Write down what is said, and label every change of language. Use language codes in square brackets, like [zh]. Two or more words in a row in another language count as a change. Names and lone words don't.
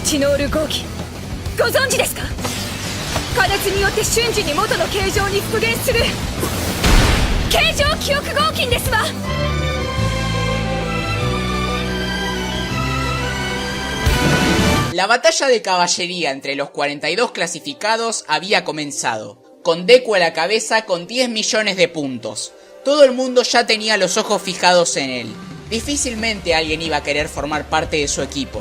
[ja] 日ノール号機ご存知ですか？加熱によって瞬時に元の形状に復元する形状記憶合金ですわ。 [es] La batalla de caballería entre los 42 clasificados había comenzado, con Deku a la cabeza con 10 millones de puntos. Todo el mundo ya tenía los ojos fijados en él. Difícilmente alguien iba a querer formar parte de su equipo.